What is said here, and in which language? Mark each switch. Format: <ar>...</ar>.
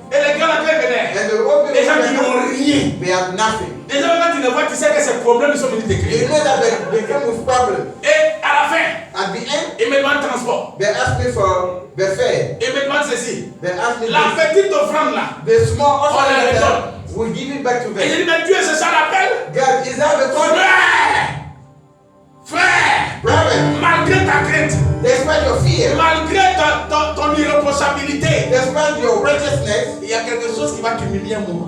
<fr>Et les grands là, quand ils venaient,</fr> <en>And the old</en> <fr>les</fr> <en>people,</en> <fr>gens qui n'ont rien.</fr> <en>they have nothing.</en> <fr>Déjà, quand tu les vois, tu sais que ces problèmes ils sont venus</fr> <en>You</en> <fr>t'écrire.</fr> <en>know that they come with problems.</en> <fr>Et à la fin,</fr> <en>At the end,</en> <fr>ils me demandent transport.</fr> <en>they ask me for the fare.</en> <fr>Ils me demandent ceci.</fr> <en>They ask me</en> <fr>La petite offrande là.</fr> <en>the small</en> <fr>On</fr> <en>offering</en> <fr>les</fr> <en>that we'll give it back to</en> <fr>Et j'ai dit, mais Dieu, c'est ça l'appel?</fr> <en>God, is that the contract?</en> <fr>Frère,</fr> <en>Brother,</en> <fr>malgré ta crainte,</fr> <en>despite your fear,</en> <fr>malgré ton irréprochabilité,</fr> <en>despite your righteousness,</en> <fr>il y a quelque chose qui va t'humilier un moment.</fr>